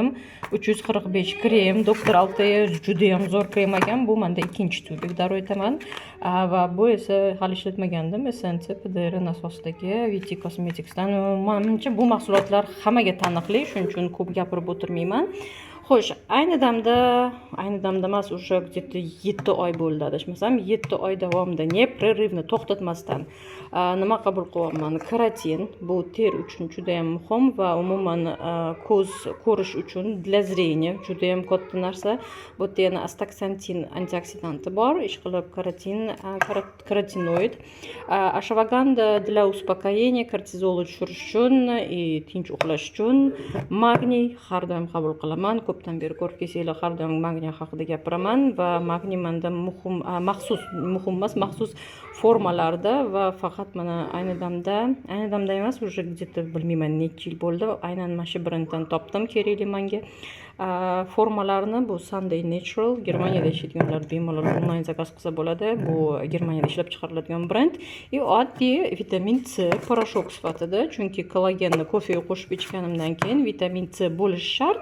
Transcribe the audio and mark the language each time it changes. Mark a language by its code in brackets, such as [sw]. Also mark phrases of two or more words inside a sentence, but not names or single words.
[uz] 345 krem, doktor Altaya juda ham zo'r krem ekan. Bu menda ikkinchi tubik daro aytaman. Va bu esa hali ishlatmagandim. Essence PDR asosidagi VT Cosmeticsdan. Menimcha bu mahsulotlar hammaga taniqli, shuning uchun ko'p gapirib o'tirmayman. Xo'sh, ayni damda emas, o'sha где-то 7 oy bo'ldi adashmasam, 7 oy davomida непрерывно to'xtatmasdan nima qabul qilyapman? Keratin, bu ter uchun juda ham muhim va umuman ko'z ko'rish uchun [ru] для зрения [uz] juda ham katta narsa. Bu yerda yana astaxantin antioksidanti bor, ishqilib karotinoid. [ru] Ashwagandha для успокоения, [uz] kortizol tushirish uchun, tinch uxlash uchun, magniy har doim qabul qilaman. Ko'pdan beri ko'rib kelsanglar, har doim magniy haqida gapiraman va magniy menda maxsus formalarda va faqat mana ayni damda emas, [ru] уже где-то [uz] bilmayman necha yil bo'ldi, aynan mana shu brenddan topdim, kerakli menga. Formalarni bu Sunday Natural, Germaniyada ishlaydiganlar bemalol onlayn zakaz qilsa bo'ladi. Bu Germaniyada ishlab chiqariladigan brend. Oddiy vitamin C poрошок sifatida, chunki kollagenni kofega qo'shib ichganimdan keyin vitamin C bo'lishi shart.